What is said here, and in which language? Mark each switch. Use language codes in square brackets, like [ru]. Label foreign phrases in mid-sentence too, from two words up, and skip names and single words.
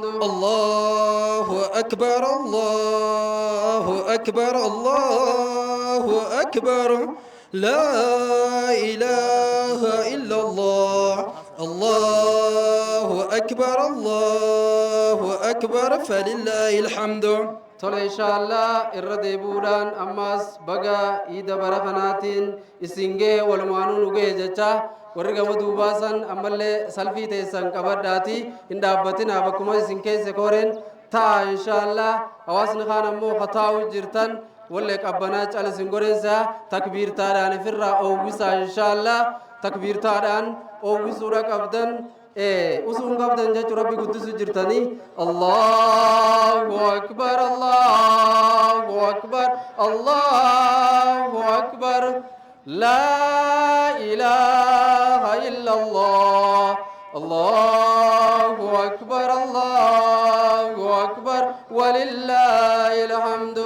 [ar] الله أكبر الله أكبر الله أكبر لا إله إلا الله الله أكبر فلله الحمد [om] tole inshallah irra deebuudhaan ammas baga iida bara kanaatiin isingee walumaanuu nugee jecha warri gama duubaasan ammallee salfii teessan qabadhaati hin dhaabbatinaa bakkuma isin keesse koreen ta'a inshallah hawaasni kaan ammoo kataa'u jirtan wallee qabbanaa calisin goreensa takbiirtaadhaan ifirraa oowwisaa inshallah takbiirtaadhaan oowwisuudha qabdan usun qabdan jechu rabbi guddisu jirtanii [ar] الله أكبر الله أكبر الله أكبر لا إله إلا الله الله أكبر ولله الحمد